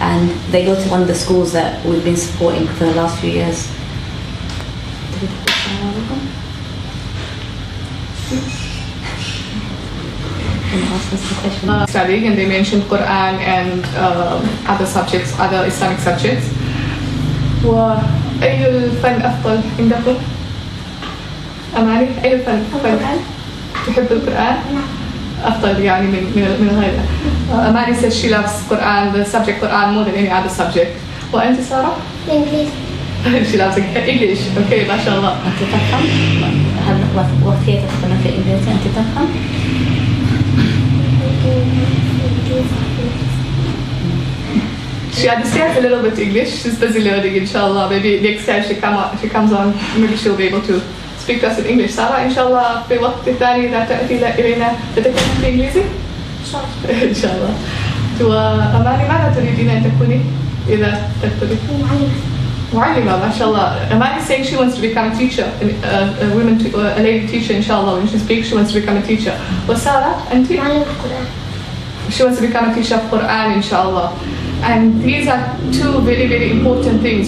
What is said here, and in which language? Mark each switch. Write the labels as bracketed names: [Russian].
[English] And they go to one of the schools that we've been supporting for the last few years. Studying, and they mentioned Quran and other subjects, other Islamic subjects. [Arabic] وأي الفن أفضل عندكم؟ أماني أي الفن أفضل؟ تحب القرآن؟ أفضل يعني من غيره. [English] Amani says she loves Quran, the subject Quran more than any other subject. [Arabic] وأنت سارة؟ [English] English. She loves English. Okay, [Arabic] ما شاء الله. أنت تفهم؟ هل وقت هي تفهم في الإنجليزي أنت تفهم؟ [English] She understands a little bit English. She's busy learning, inshallah. Maybe next time she comes on, maybe she'll be able to speak to us in English. [Arabic] سارة إن شاء الله في وقت ثاني إذا تأتي إلينا تتكلم في إنجليزي؟ إن شاء الله. وأماني ماذا تريدين أن تكوني إذا تكبري؟ معلمة ما شاء الله. [English] Amani is saying she wants to become a teacher, a lady teacher, inshallah. When she speaks, she wants to become a teacher. [Arabic] وسارة أنت؟ معلمة القرآن. [English] She wants to become a teacher of Quran, inshallah. And these are two very, very important things.